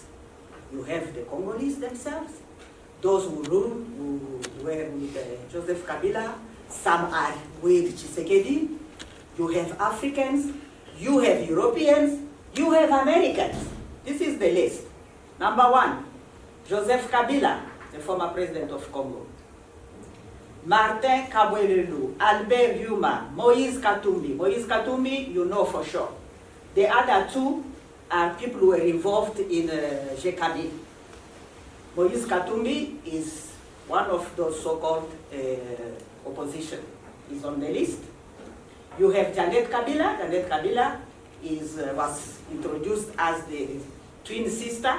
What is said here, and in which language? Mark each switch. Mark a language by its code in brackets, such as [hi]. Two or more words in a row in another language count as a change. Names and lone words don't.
[en] You have the Congolese themselves, those who ruled, who were with Joseph Kabila, some are with Tshisekedi. You have Africans, you have Europeans, you have Americans. This is the list. Number 1, Joseph Kabila, the former president of Congo. Martin Kabwelelu, Albert Yuma, Moïse Katumbi. Moïse Katumbi, you know for sure. The other 2 are people who were involved in GKB. Moïse Katumbi is one of those so-called opposition, is on the list. You have Janet Kabila. Janet Kabila was introduced as the twin sister.